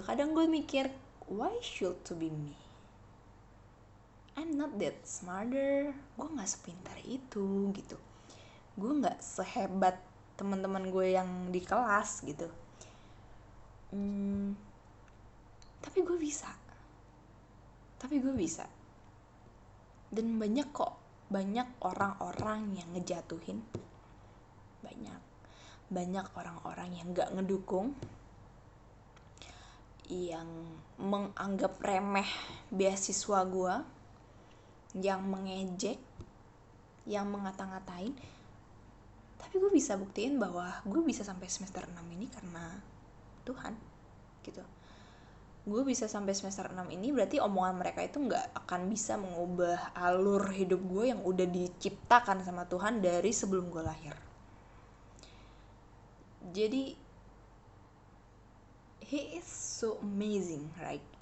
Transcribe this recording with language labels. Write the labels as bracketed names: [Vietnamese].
[Indonesian] Kadang gue mikir, [English] why should to be me? I'm not that smarter. [Indonesian] Gue gak sepintar itu gitu. Gue gak sehebat teman-teman gue yang di kelas gitu. Tapi gue bisa. Dan banyak orang-orang yang ngejatuhin. Banyak orang-orang yang gak ngedukung, yang menganggap remeh beasiswa gue, yang mengejek, yang mengata-ngatain. Tapi gue bisa buktiin bahwa gue bisa sampai semester 6 ini karena Tuhan gitu. Gue bisa sampai semester 6 ini berarti omongan mereka itu gak akan bisa mengubah alur hidup gue yang udah diciptakan sama Tuhan dari sebelum gue lahir. Jadi [English] He is so amazing, right?